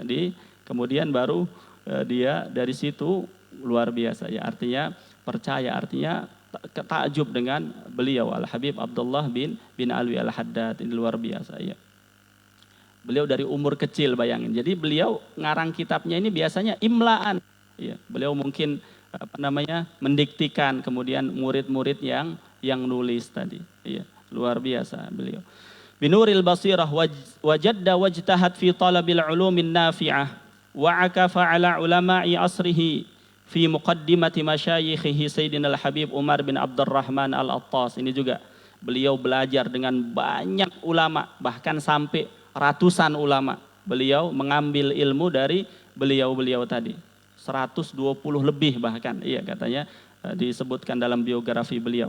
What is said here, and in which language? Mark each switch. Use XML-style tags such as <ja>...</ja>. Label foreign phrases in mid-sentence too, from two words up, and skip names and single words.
<id>Kemudian baru dia dari situ luar biasa, ya, artinya percaya, artinya takjub dengan beliau Al Habib Abdullah bin Alwi Al-Haddad, ini luar biasa, ya. Beliau dari umur kecil, bayangin. Jadi beliau ngarang kitabnya ini biasanya imlaan. Ya, beliau mungkin mendiktikan, kemudian murid-murid yang nulis tadi. Ya, luar biasa beliau.</id> <ar>بنور البصيرة وجد واجتهد في طلب العلوم النافعة وعكف على علماء عصره في مقدمة مشايخه سيدنا الحبيب عمر بن عبد الرحمن العطاس.</ar> <id>Ini juga beliau belajar dengan banyak ulama, bahkan sampai ratusan ulama. Beliau mengambil ilmu dari beliau tadi. 120 lebih bahkan. Iya, katanya disebutkan dalam biografi beliau.</id>